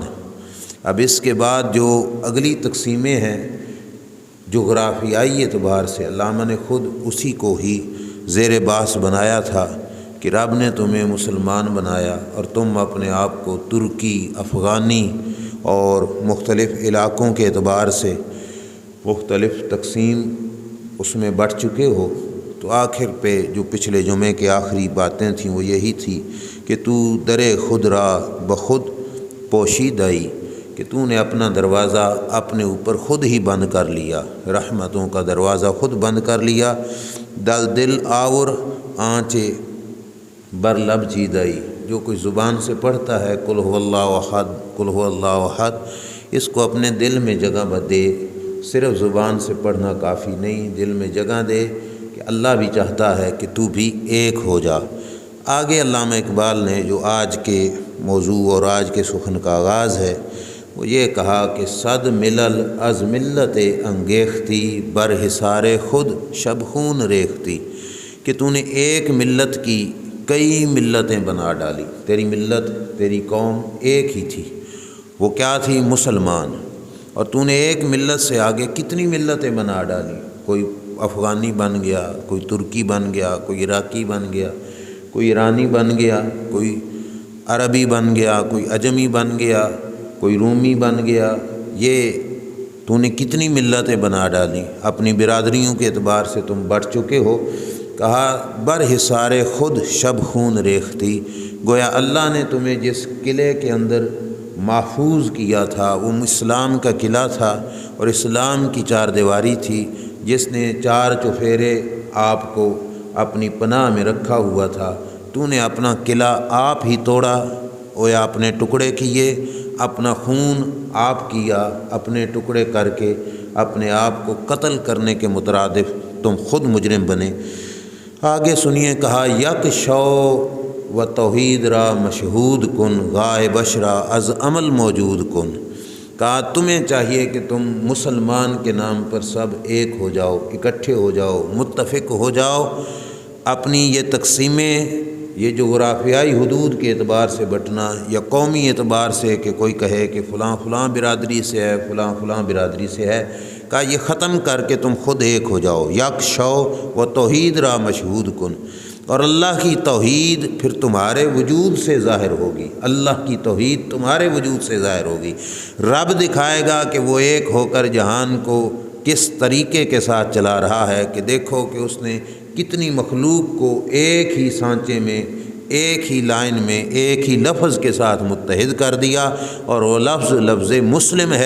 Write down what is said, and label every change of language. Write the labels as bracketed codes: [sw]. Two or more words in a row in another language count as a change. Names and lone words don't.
[ur] اب اس کے بعد جو اگلی تقسیمیں ہیں جغرافیائی اعتبار سے، علامہ نے خود اسی کو ہی زیر بحث بنایا تھا کہ رب نے تمہیں مسلمان بنایا اور تم اپنے آپ کو ترکی، افغانی اور مختلف علاقوں کے اعتبار سے مختلف تقسیم اس میں بٹ چکے ہو۔ تو آخر پہ جو پچھلے جمعے کے آخری باتیں تھیں وہ یہی تھی کہ [fa] تو در خود را بخود پوشیدائی، [ur] کہ تو نے اپنا دروازہ اپنے اوپر خود ہی بند کر لیا، رحمتوں کا دروازہ خود بند کر لیا۔ [fa] دل آور آنچے بر لب چیدائی، [ur] جو کوئی زبان سے پڑھتا ہے [ar] قل هو اللہ احد، قل هو اللہ احد، [ur] اس کو اپنے دل میں جگہ دے۔ صرف زبان سے پڑھنا کافی نہیں، دل میں جگہ دے کہ اللہ بھی چاہتا ہے کہ تو بھی ایک ہو جا۔ آگے علامہ اقبال نے جو آج کے موضوع اور آج کے سخن کا آغاز ہے وہ یہ کہا کہ [fa] صد ملل از ملت انگیختی بر حصار خود شبخون ریختی، [ur] کہ تو نے ایک ملت کی کئی ملتیں بنا ڈالی۔ تیری ملت، تیری قوم ایک ہی تھی، وہ کیا تھی؟ مسلمان۔ اور تو نے ایک ملت سے آگے کتنی ملتیں بنا ڈالی، کوئی افغانی بن گیا، کوئی ترکی بن گیا، کوئی عراقی بن گیا، کوئی ایرانی بن گیا، کوئی عربی بن گیا، کوئی عجمی بن گیا، کوئی رومی بن گیا۔ یہ تو نے کتنی ملتیں بنا ڈالی، اپنی برادریوں کے اعتبار سے تم بڑھ چکے ہو۔ [fa] کہا بر حصار خود شب خون ریختی، [ur] گویا اللہ نے تمہیں جس قلعے کے اندر محفوظ کیا تھا وہ اسلام کا قلعہ تھا اور اسلام کی چار دیواری تھی، جس نے چار چفیرے آپ کو اپنی پناہ میں رکھا ہوا تھا۔ تو نے اپنا قلعہ آپ ہی توڑا، یا اپنے ٹکڑے کیے، اپنا خون آپ کیا، اپنے ٹکڑے کر کے اپنے آپ کو قتل کرنے کے مترادف تم خود مجرم بنے۔ آگے سنیے، کہا [fa] یک شو و توحید را مشہود کن غائب بشرا از عمل موجود کن۔ [ur] کہا تمہیں چاہیے کہ تم مسلمان کے نام پر سب ایک ہو جاؤ، اکٹھے ہو جاؤ، متفق ہو جاؤ۔ اپنی یہ تقسیمیں، یہ جغرافیائی حدود کے اعتبار سے بٹنا یا قومی اعتبار سے کہ کوئی کہے کہ فلاں فلاں برادری سے ہے، فلاں فلاں برادری سے ہے، کہا یہ ختم کر کے تم خود ایک ہو جاؤ۔ [fa] یک شو و توحید را مشہود کن، [ur] اور اللہ کی توحید پھر تمہارے وجود سے ظاہر ہوگی، اللہ کی توحید تمہارے وجود سے ظاہر ہوگی۔ رب دکھائے گا کہ وہ ایک ہو کر جہان کو کس طریقے کے ساتھ چلا رہا ہے، کہ دیکھو کہ اس نے کتنی مخلوق کو ایک ہی سانچے میں، ایک ہی لائن میں، ایک ہی لفظ کے ساتھ متحد کر دیا، اور وہ لفظ مسلم ہے۔